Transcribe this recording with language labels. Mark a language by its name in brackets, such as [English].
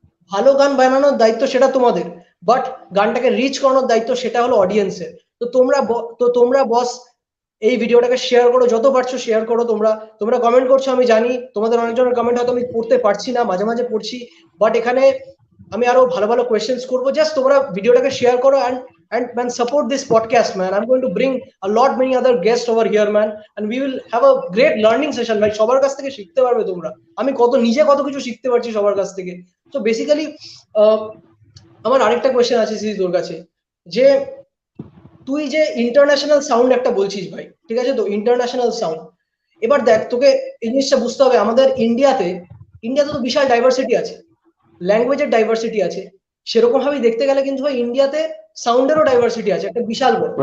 [Bangla] ভালো গান বানানোর দায়িত্ব সেটা তোমাদের, বাট গানটাকে রিচ করানোর দায়িত্ব সেটা হলো অডিয়েন্সের। তো তোমরা বস এই ভিডিওটাকে শেয়ার করো, যত পারছো শেয়ার করো। তোমরা তোমরা কমেন্ট করছো, আমি জানি তোমাদের অনেকজনের কমেন্ট হয়তো আমি পড়তে পারছি না, মাঝে মাঝে পড়ছি, বাট এখানে আমি আরো ভালো ভালো কোয়েশ্চেন্স করবো। জাস্ট তোমরা ভিডিওটাকে শেয়ার করো, [English] and man, support this podcast, man. I'm going to bring a lot many other guests over here, man, and we will have a great learning session. [Bangla] ভাই সবার কাছ থেকে শিখতে পারবে তোমরা, আমি নিজে কত কিছু শিখতে পারছি সবার কাছ থেকে। তো বেসিক্যালি আমার আরেকটা কোয়েশ্চেন আছে সিজি তোর কাছে, যে তুই যে ইন্টারন্যাশনাল সাউন্ড একটা বলছিস ভাই, ঠিক আছে, তো ইন্টারন্যাশনাল সাউন্ড, এবার দেখ তোকে এই জিনিসটা বুঝতে হবে, আমাদের ইন্ডিয়াতে তো বিশাল ডাইভার্সিটি আছে, ল্যাঙ্গুয়েজের ডাইভার্সিটি আছে, সেরকম ভাবে দেখতে গেলে কিন্তু ভাই ইন্ডিয়াতে সাউন্ডেরও ডাইভার্সিটি আছে একটা বিশাল বড়।